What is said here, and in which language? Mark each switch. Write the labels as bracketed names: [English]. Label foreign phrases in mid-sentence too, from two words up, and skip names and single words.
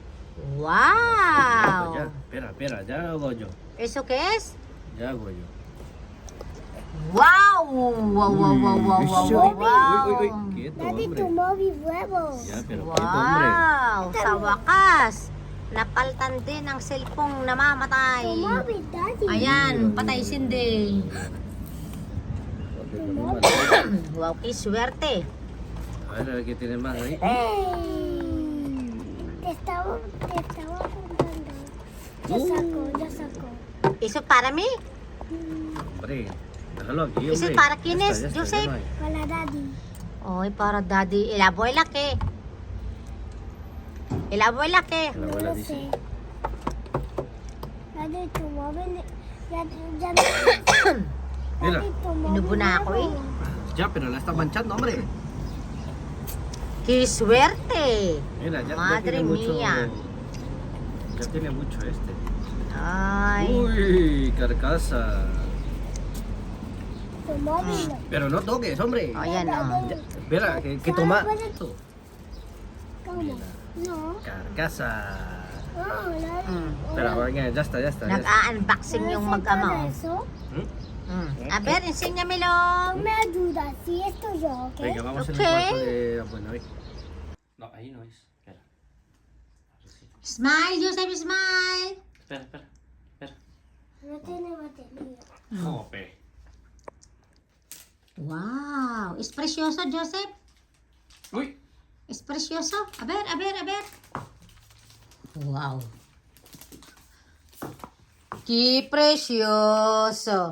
[Spanish] Wow. Ya, espera, ya hago yo. ¿Eso qué es? Ya hago yo. Wow. Wow, wow, wow, wow, wow, wow, wow. Quieto, Daddy, hombre. tomó mis huevos. Ya, pero quieto, hombre. Wow. [Filipino] Sa wakas, napaltan din ang cellphone namamatay. [Spanish] Tomó mi daddy. [Filipino] Ayan, patay sindi. [Spanish] Porque tomó mal. Wow, qué suerte. A ver qué tiene más ahí. Te estaba apuntando. Ya saco. ¿Eso para mí? Hombre, déjalo aquí, ¿Eso hombre. es para quién Ya es, está, Joseph? ya no hay. Para daddy. Ay, para daddy. ¿Y la abuela qué? ¿Y la abuela qué? La No abuela lo dice. sé. Daddy, tomó ya Mira. Daddy, tomó [Filipino] Inubo na ako eh. [Spanish] Ya, pero la está manchando, hombre. ¡Qué suerte! Mira, ya Madre tiene mucho. mía. Ya tiene mucho este. Ay. Uy, carcasa. Tomó mi Pero no toques, hombre. [Filipino] Ayan o. [Spanish] Ya, espera, que toma. ¿Cómo? No. Carcasa. No, daddy. Espera, venga, ya está. [Filipino] Nag-a-unboxing yung mag-ama. [Spanish] Eso? A ver, enséñamelo. Tú me ayudas, si esto yo, ¿ok? Venga, vamos en Ok. el cuarto de. Bueno, ahí. No, ahí no es. Espera. [English] Smile, Joseph, smile. [Spanish] Espera. No tiene batería. Jope. Wow. ¿Es precioso, Joseph? Uy. ¿Es precioso? A ver. Wow. ¡Qué precioso!